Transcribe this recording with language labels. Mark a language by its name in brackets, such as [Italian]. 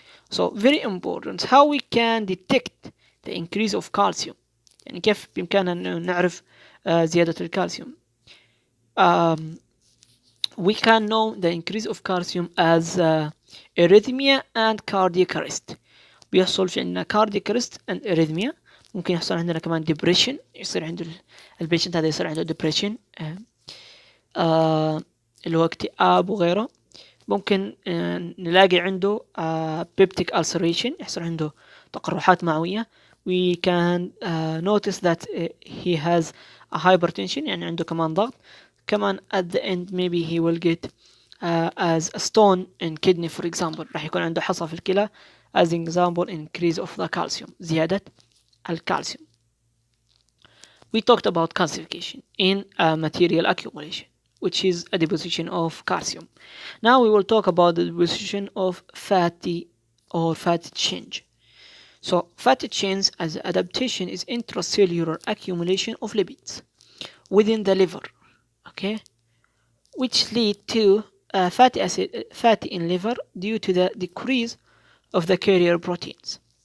[English] So very important how we can detect the increase of calcium، [Arabic] يعني كيف بإمكاننا أن نعرف زيادة الكالسيوم. [English] We can know the increase of calcium as arrhythmia and cardiac arrest. [Arabic] بيحصل في عندنا [English] cardiac arrest and arrhythmia. [Arabic] ممكن يحصل عندنا كمان depression، يصير عنده البيشنت هذا يصير عنده depression اللي هو اكتئاب وغيره. ممكن نلاقي عنده peptic ulceration، يحصل عنده تقرحات معوية. [English] we can notice that he has a hypertension [Arabic] يعني عنده كمان ضغط. [English] كمان at the end maybe he will get as a stone in kidney for example. [Arabic] راح يكون عنده حصى في الكلى [English] as an example increase of the calcium [Arabic] زيادة الكالسيوم. [English] We talked about calcification in material accumulation, which is a deposition of calcium. Now we will talk about the deposition of fatty change. So fatty change as adaptation is intracellular accumulation of lipids within the liver, okay, which lead to fatty in liver due to the decrease of the carrier proteins.